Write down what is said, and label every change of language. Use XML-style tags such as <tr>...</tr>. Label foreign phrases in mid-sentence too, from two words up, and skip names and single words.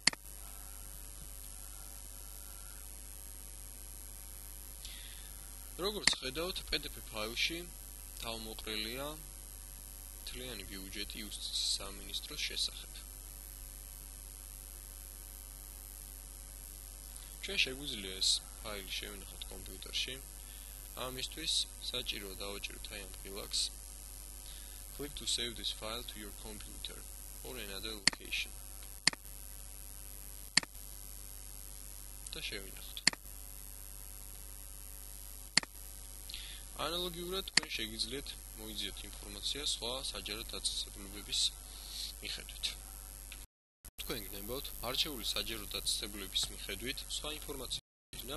<ka>როგორც ხედავთ, PDF ფაილში თავმოყრილია მთლიანი ბიუჯეტი იუსტიციის სამინისტროს შესახებ. ჩვენ შეგვიძლია ეს ფაილი შევინახოთ კომპიუტერში. ამისთვის საჭიროა დავაჭიროთ აი ამ ღილაკს.</ka> <en>Click to save this file to your computer or another location.</en> <ka>და შევინახოთ. ანალოგიურად თქვენ შეგიძლიათ მოიძიოთ ინფორმაცია სხვა საჯარო დაწესებულებების მიხედვით. თქვენ გნებავთ არჩეული საჯარო დაწესებულების მიხედვით სხვა ინფორმაცია.</ka>